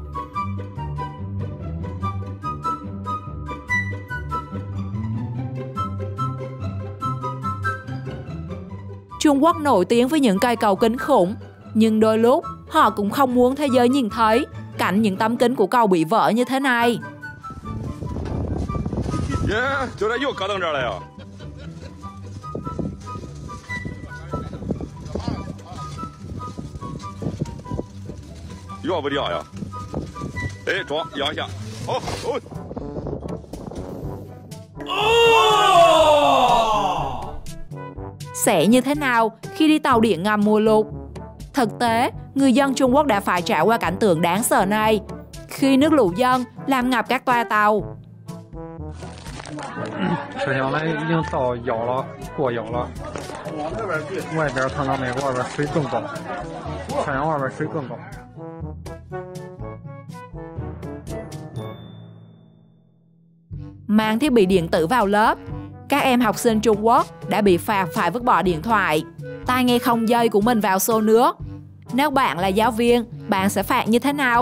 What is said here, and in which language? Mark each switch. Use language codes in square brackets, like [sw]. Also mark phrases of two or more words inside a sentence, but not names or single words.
[vi] Trung Quốc nổi tiếng với những cây cầu kinh khủng, nhưng đôi lúc họ cũng không muốn thế giới nhìn thấy cảnh những tấm kính của cầu bị vỡ như thế này. [zh] 저 又搞到这儿来呀！ 야, 要不掉呀？哎，装压一下，好，走。 [vi] Sẽ như thế nào khi đi tàu điện ngầm mùa lụt? Thực tế, người dân Trung Quốc đã phải trải qua cảnh tượng đáng sợ này khi nước lũ dâng làm ngập các toa tàu. [zh] 车厢呢已经到腰了，过腰了。外边看到没？外边水更高，车厢外边水更高。 [vi] Mang thiết bị điện tử vào lớp, các em học sinh Trung Quốc đã bị phạt phải vứt bỏ điện thoại, tai nghe không dây của mình vào xô nước. Nếu bạn là giáo viên, bạn sẽ phạt như thế nào?